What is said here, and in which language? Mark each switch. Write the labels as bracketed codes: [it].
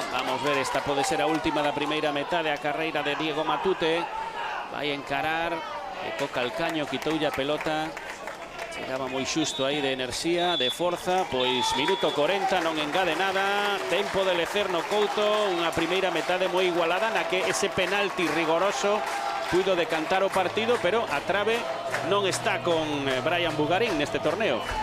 [pt] Vamos ver, esta pode ser a última da primeira metade. A carreira de Diego Matute. Vai encarar. [gl] E toca el caño, quitoulle a pelota. Chegaba moi xusto aí de enerxía, de forza. Pois minuto 40, non engade nada. Tempo de lecer no Couto. Unha primeira metade moi igualada na que ese penalti rigoroso puido decantar o partido, pero a trave non está con Brian Bugarín neste torneo.